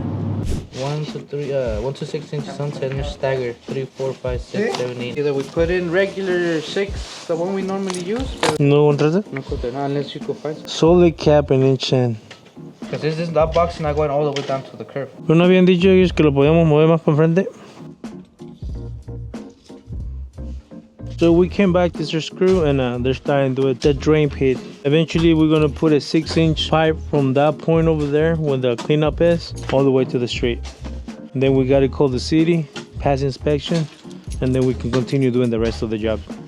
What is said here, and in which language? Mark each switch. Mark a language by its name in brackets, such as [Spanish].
[English] 1 to 6 inches on center, stagger 3, 4, 5, 6, 7, 8. Either we put in regular 6, the one we normally use. No, unless Unless you go 5. solid cap and inch in. Because that box is not going all the way down to the curve. [Spanish] ¿No habían dicho ellos que lo podíamos mover más para enfrente? [English] So we came back to their screw and they're starting to do it. The drain pit. Eventually we're gonna put a 6-inch pipe from that point over there where the cleanup is all the way to the street. And then we gotta call the city, pass inspection, and then we can continue doing the rest of the job.